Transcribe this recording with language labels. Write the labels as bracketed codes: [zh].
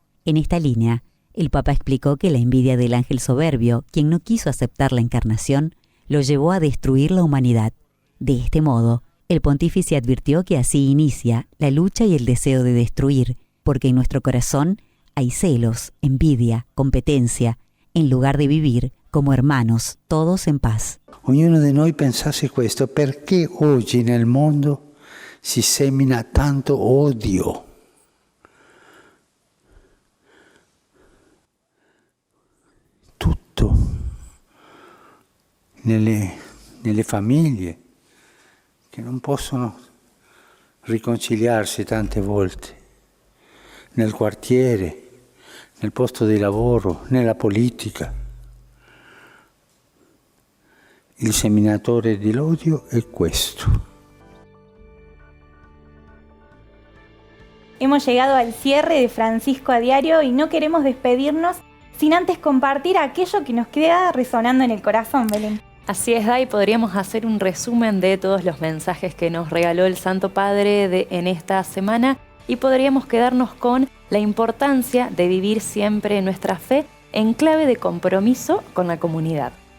[es] En esta línea, el Papa explicó que la envidia del ángel soberbio, quien no quiso aceptar la encarnación, lo llevó a destruir la humanidad. De este modo, el pontífice advirtió que así inicia la lucha y el deseo de destruir, porque en nuestro corazón hay celos, envidia, competencia, en lugar de vivir como hermanos, todos en paz. [it] Ognuno di noi pensasse questo: perché oggi nel mondo si semina tanto odio? Tutto nelle famiglie che non possono riconciliarsi tante volte, nel quartiere, nel posto di lavoro, nella politica. Il seminatore dell'odio è questo. [es] Hemos llegado al cierre de Francisco a Diario y no queremos despedirnos sin antes compartir aquello que nos queda resonando en el corazón, Belén. Así es, Dai, podríamos hacer un resumen de todos los mensajes que nos regaló el Santo Padre en esta semana y podríamos quedarnos con la importancia de vivir siempre nuestra fe en clave de compromiso con la comunidad.